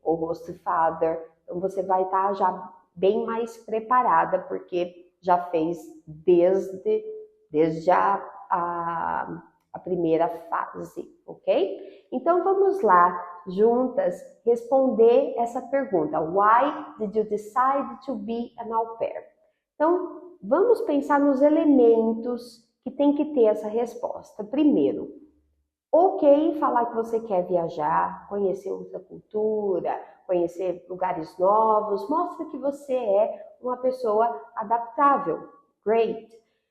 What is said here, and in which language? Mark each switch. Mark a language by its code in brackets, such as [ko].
[pt] Ou host father. Então, você vai estar já bem mais preparada, porque já fez desde a primeira fase, ok? Então, vamos lá, juntas, responder essa pergunta. [en] Why did you decide to be an au pair? [pt] Então, vamos pensar nos elementos que tem que ter essa resposta. Primeiro, ok, falar que você quer viajar, conhecer outra cultura, conhecer lugares novos, mostra que você é uma pessoa adaptável. Great.